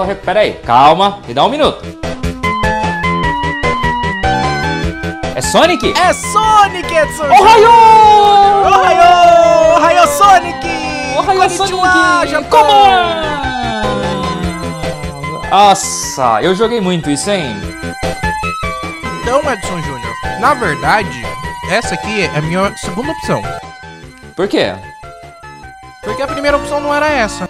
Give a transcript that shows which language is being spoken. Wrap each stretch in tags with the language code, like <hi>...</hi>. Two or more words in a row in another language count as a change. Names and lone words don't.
<pt>Pera aí, calma, me dá um minuto. É Sonic? É Sonic, Edson! Ohayou! Ohayou! Ohayou, Sonic! Ohayou, Konnichiwa, Sonic! Japão! Nossa, eu joguei muito isso, hein? Então, Edson Júnior, na verdade, essa aqui é a minha segunda opção. Por quê? Porque a primeira opção não era essa.</pt>